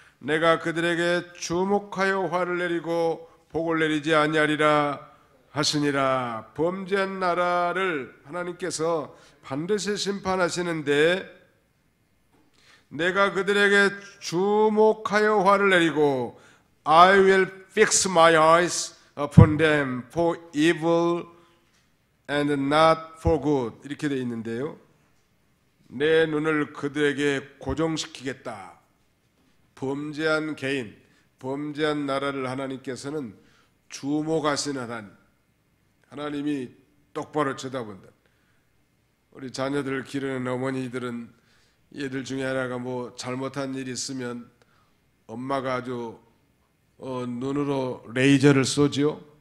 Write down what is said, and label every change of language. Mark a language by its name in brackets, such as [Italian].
[Korean] 내가 그들에게 주목하여 화를 내리고 복을 내리지 아니하리라 하시니라. 범죄한 나라를 하나님께서 반드시 심판하시는데, 내가 그들에게 주목하여 화를 내리고 [English] I will fix my eyes upon them for evil and not for good. [Korean] 이렇게 되어 있는데요. 내 눈을 그들에게 고정시키겠다. 범죄한 개인, 범죄한 나라를 하나님께서는 주목하시는 하나님. 하나님이 똑바로 쳐다본다. 우리 자녀들을 기르는 어머니들은 얘들 중에 하나가 뭐 잘못한 일이 있으면 엄마가 아주 눈으로 레이저를 쏘지요.